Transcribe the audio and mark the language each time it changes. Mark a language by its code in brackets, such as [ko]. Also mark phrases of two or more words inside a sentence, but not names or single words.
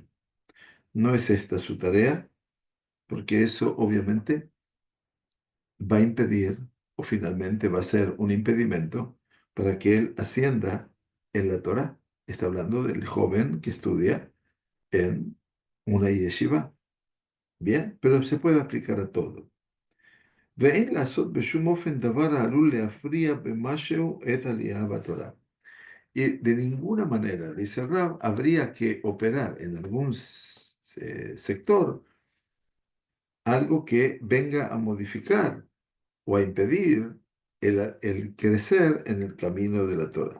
[es] No es esta su tarea, porque eso obviamente va a impedir, o finalmente va a ser un impedimento para que él ascienda en la Torah. Está hablando del joven que estudia en una yeshiva. Bien, pero se puede aplicar a todo. [he] ואין לעשות בשום אופן דבר העלול להפריע במשהו את העלייה בתורה. [es] Y de ninguna manera, dice Rab, habría que operar en algún sector algo que venga a modificar o a impedir el crecer en el camino de la Torah.